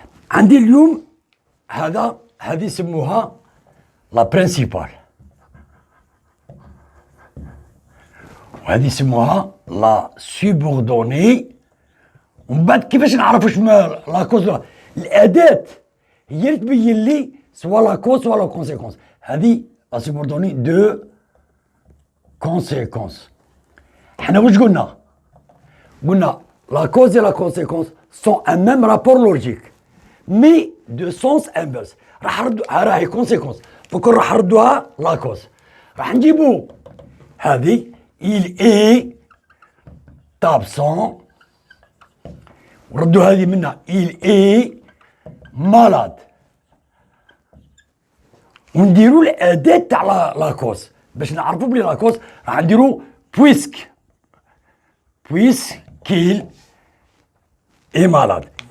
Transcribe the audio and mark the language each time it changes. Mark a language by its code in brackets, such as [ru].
[ar] عندي اليوم هذه يسموها لا برينسيبال، وهذه يسموها لا سوبوردوني. ومن بعد كيفاش نعرف واش لا كوز ولا الاداه هي اللي تبين لي سوا لا كوز سوا لا كونسيكونس. هذه لا سوبوردوني دو كونسيكونس. حنا واش قلنا؟ قلنا [fr] لا كوز et la conséquence sont un même rapport logique mais de sens inverse. [ar] راح نردوا راهي كونسيكونس فكون راح نردوها لا كوز. راح نجيبو هذه [fr] il est absent، [ar] وردوا هذه منها [fr] il est malade، [ar] ونديروا الاداه تاع لا كوز باش نعرفوا بلي لا كوز راح نديروا [fr] puisqu'il est malade.